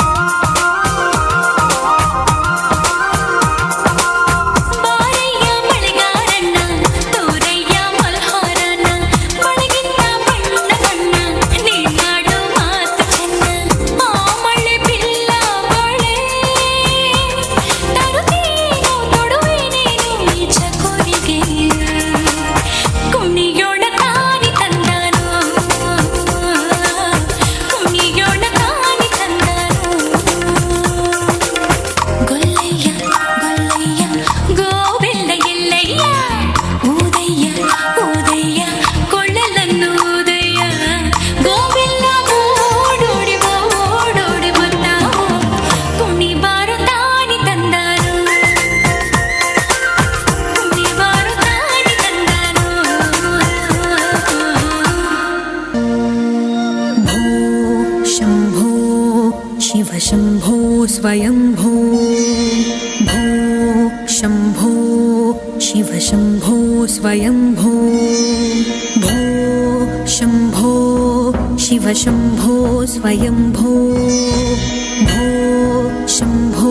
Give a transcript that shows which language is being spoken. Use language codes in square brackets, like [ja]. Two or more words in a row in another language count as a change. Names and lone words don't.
[kn] ಬಾರಯ್ಯ ಮಳೆಗಾರಣ್ಣ ತೋರಯ್ಯ ಮಲ್ಹಾರನ ಮಳೆಗಿಂತ ಬಣ್ಣ ಬಣ್ಣ ನೀನಾಡು ಮಾತು ಚೆನ್ನ ಆ ಮಳೆ ಬಿಲ್ಲ ಬಳೆ ತರುತ್ತೀನೋ ತೊಡುವೆನೇನು ಈ ಚಕೋರಿಗೆ ಕುಣಿಯೋಣ ತಾನಿ ತಂದನೋ ಕುಣಿಯೋಣ ತಾನಿ ತಂದನೋ ಗೊಲ್ಲಯ್ಯ ಗೊಲ್ಲಯ್ಯ ಗೋವಿಲ್ಲ ಎಲ್ಲಯ್ಯ ಊದಯ್ಯ ಊದಯ್ಯ ಕೊಳ್ಳಲನ್ನು ಊದಯ್ಯ ಗೋವಿಲ್ಲ ಓಡೋಡಿ ಓಡೋಡಿ ಬಂದಾವೋ ಕುಣಿ ಬಾರು ತಾನಿ ತಂದನೋ ಕುಣಿ ಬಾರು ತಾನಿ ತಂದನೋ [sa] भो शम्भो शिव शम्भो स्वयम्भो भो शम्भो शिव शम्भो स्वयम्भो भो शम्भो शिव शम्भो स्वयम्भो भो शम्भो